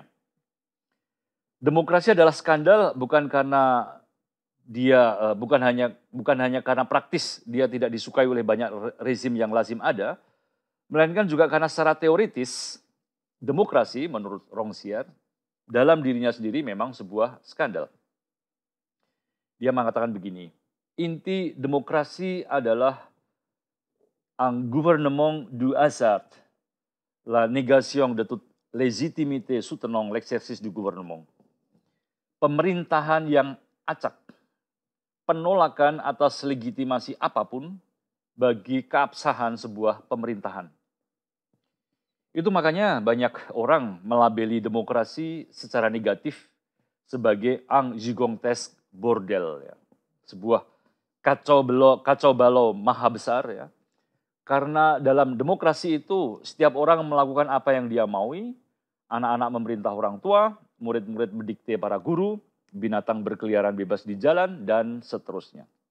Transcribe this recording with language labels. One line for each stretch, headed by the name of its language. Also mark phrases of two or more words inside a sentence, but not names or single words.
Indonesian: Demokrasi adalah skandal bukan karena dia bukan hanya karena praktis dia tidak disukai oleh banyak rezim yang lazim ada, melainkan juga karena secara teoritis demokrasi menurut Rongsier dalam dirinya sendiri memang sebuah skandal. Dia mengatakan begini, inti demokrasi adalah
French: un gouvernement du hasard, la négation de toute légitimité soutenant l'exercice du gouvernement.
Indonesian: Pemerintahan yang acak, penolakan atas legitimasi apapun bagi keabsahan sebuah pemerintahan. Itu makanya banyak orang melabeli demokrasi secara negatif sebagai
French: un gigantesque bordel,
Indonesian: ya. Sebuah kacau balau maha besar, ya. Karena dalam demokrasi itu setiap orang melakukan apa yang dia maui, anak-anak memerintah orang tua, murid-murid mendikte para guru, binatang berkeliaran bebas di jalan, dan seterusnya.